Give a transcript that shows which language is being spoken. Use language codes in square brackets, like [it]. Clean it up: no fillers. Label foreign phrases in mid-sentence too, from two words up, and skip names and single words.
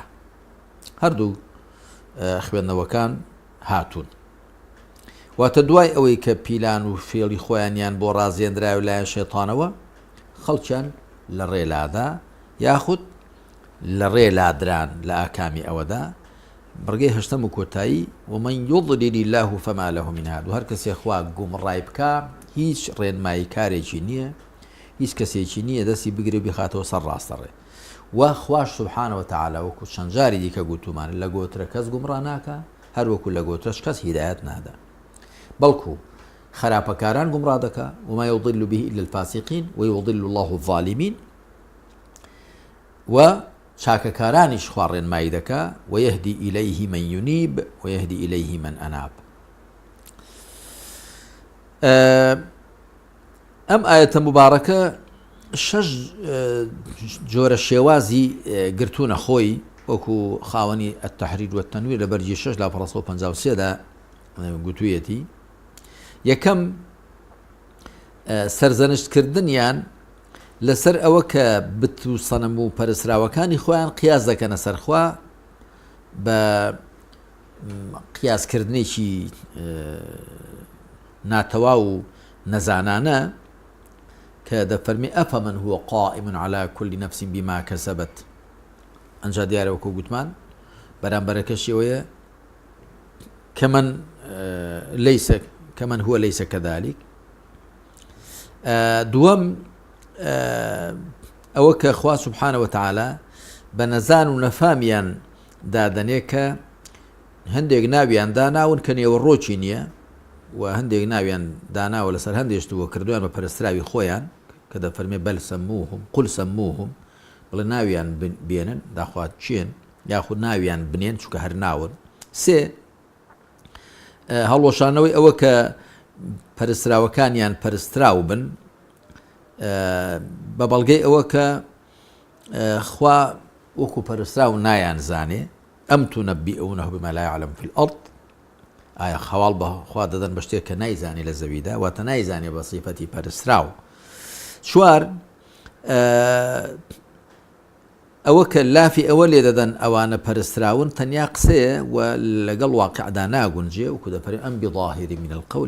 [ckb] هەردوو خوێندنەوەکان هاتوون. واتە دوای ئەوەی کە پیلان و فێڵی خۆیانیان بۆ ڕازێنراوی لایەن شەیتانەوە خەڵکیان لە ڕێلادا یاخود لە ڕێلادران لە ئاکامی ئەوەدا. بڕگەی هەشتەم و کۆتایی [ar] ومن یضلل الله فما له من هاد. [ckb] و هەر کەسێ خوا گومڕای بکە هیچ ڕێنمایی کارێکی نییە، هیچ کەسێکی نییە دەستی بگرێ بخاتەوە سەر ڕاستەڕێ. و خوش [ar] سبحانه وتعالى [ckb] وەکو چەند جاری دیکە گوتومان لە گۆترە کەس گومڕا ناکە، هەروەکو لە گۆترەش کەس هیدایەت نادا، بەڵکو خراپەکاران گومڕا دەکا. [ar] وما يضل به إلا الفاسقين ويضل الله الظالمين. [ckb] و چاکەکارانیش خوا ڕێنمایی دەکا [ar] ويهدي إليه من ينيب ويهدي إليه من أناب. [ckb] ئەم ئاەتە مبارەکە شەش جۆرە شێوازی گرتوونە خۆی وەکو خاوەنی التەحریر والتەنویر لە بەرجی 6 لا 453دا گوتوویەتی. یەکەم سەرزەنشتکردنیان لەسەر ئەوە کە بت و سەنەم و پەرستراوەکانی خۆیان قیاس دەکەنە سەرخوا بە قیاسکردنێکی ناتەوا و نەزانانە کە دەفەرمی [ar] ئەفەمەن هو قائم على كل نفس بما كسبت. [ckb] ئەنجا دیارە وەکو گوتمان بەرامبەرەکەشی ئەوەیە [ar] كمن هو ليس كذلك. [ckb] دووەم ئەوە کە خوا [ar] سبحانه وتعالى [ckb] بە نەزان و نەفامیان دادەنێ کە هەندێک ناویان داناون کە نێوەڕۆکی نییە و هەندێک ناویان داناوە لەسەر هەندێشتووە کردویان بە پەرستراوی خۆیان کە دەفەرمێ [ar] بەل سەموهم قل سەموهم، [ckb] بڵێ ناویان بێنن داخوات چێن یاخود ناویان بنێن چونکە هەر ناون. سێ هەڵوەشانەوەی ئەوە کە پەرستراوەکانیان پەرستراو بن بە بەڵگەی ئەوە کە خوا وەکو پەرستراو نایان زانێ ئەم [ar] تونەبیئونەه بما لا يعلم في الأرض. [ckb] ئایا خەواڵ بەخوا دەدەن بە شتێک کە نایزانێ لە زەویدا، واتە نایزانێ بە سیفەتی پەرستراو. چوار ئەوە کە لافی ئەوە لێ دەدەن ئەوانە پەرستراون تەنیا قسەیە و لەگەڵ واقعدا ناگونجێ وەکو دەفەرمێ ئەم [ar] بظاهری من القول.